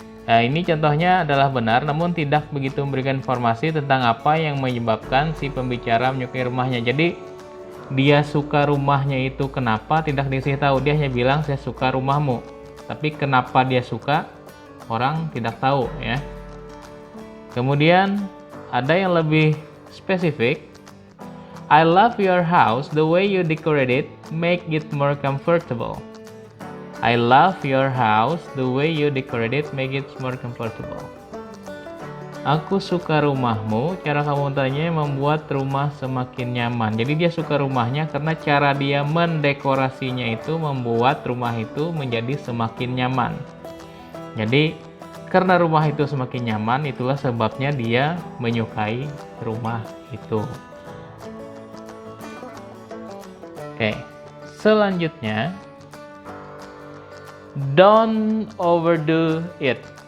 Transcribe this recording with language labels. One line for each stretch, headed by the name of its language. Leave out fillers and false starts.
Indonesian: Nah, ini contohnya adalah benar, namun tidak begitu memberikan informasi tentang apa yang menyebabkan si pembicara menyukai rumahnya. Jadi, dia suka rumahnya itu kenapa, tidak dikasih tahu. Dia hanya bilang, saya suka rumahmu. Tapi kenapa dia suka, orang tidak tahu ya. Kemudian, ada yang lebih spesifik.
English: I love your house, the way you decorate it, make it more comfortable. I love your house, the way you decorate it, make it more comfortable.
Indonesian: Aku suka rumahmu, cara kamu tanya membuat rumah semakin nyaman. Jadi dia suka rumahnya karena cara dia mendekorasinya itu membuat rumah itu menjadi semakin nyaman. Jadi karena rumah itu semakin nyaman, itulah sebabnya dia menyukai rumah itu. Oke, selanjutnya,
English: don't overdo it.